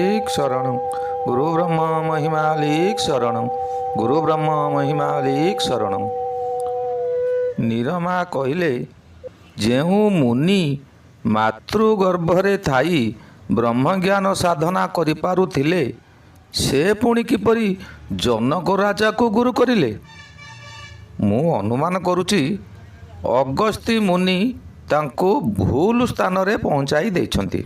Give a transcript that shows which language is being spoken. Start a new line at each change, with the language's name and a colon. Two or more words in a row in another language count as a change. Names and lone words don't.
Hindi: शरण गुरु ब्रह्म महिमालिक शरण गुरु ब्रह्म महिमालिक शरण।
Odia: ନିରମା କହିଲେ, ଯେଉଁ ମୁନି ମାତୃଗର୍ଭରେ ଥାଇ ବ୍ରହ୍ମଜ୍ଞାନ ସାଧନା କରିପାରୁଥିଲେ, ସେ ପୁଣି କିପରି ଜନକ ରାଜାକୁ ଗୁରୁ କରିଲେ? ମୁଁ ଅନୁମାନ କରୁଛି ଅଗସ୍ତ୍ୟ ମୁନି ତାଙ୍କୁ ଭୁଲ ସ୍ଥାନରେ ପହଞ୍ଚାଇ ଦେଇଛନ୍ତି।